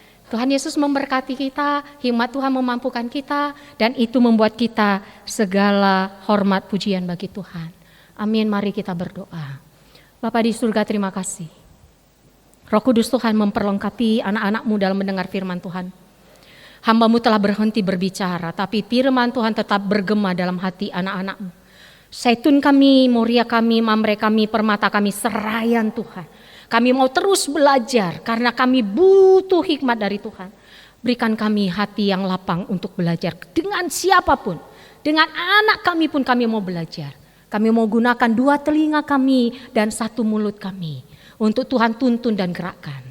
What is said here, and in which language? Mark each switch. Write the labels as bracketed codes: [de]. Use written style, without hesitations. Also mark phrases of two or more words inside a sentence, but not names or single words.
[id] Tuhan Yesus memberkati kita, hikmat Tuhan memampukan kita, dan itu membuat kita segala hormat pujian bagi Tuhan. Amin, mari kita berdoa. Bapa di surga, terima kasih. Roh Kudus Tuhan memperlengkapi anak-anak-Mu dalam mendengar firman Tuhan. Hamba-Mu telah berhenti berbicara, tapi firman Tuhan tetap bergema dalam hati anak-anak-Mu. Zaitun kami, Moria kami, Mamre kami, Permata kami, serayan Tuhan. Kami mau terus belajar karena kami butuh hikmat dari Tuhan. Berikan kami hati yang lapang untuk belajar dengan siapapun. Dengan anak kami pun kami mau belajar. Kami mau gunakan 2 telinga kami dan 1 mulut kami untuk Tuhan tuntun dan gerakkan.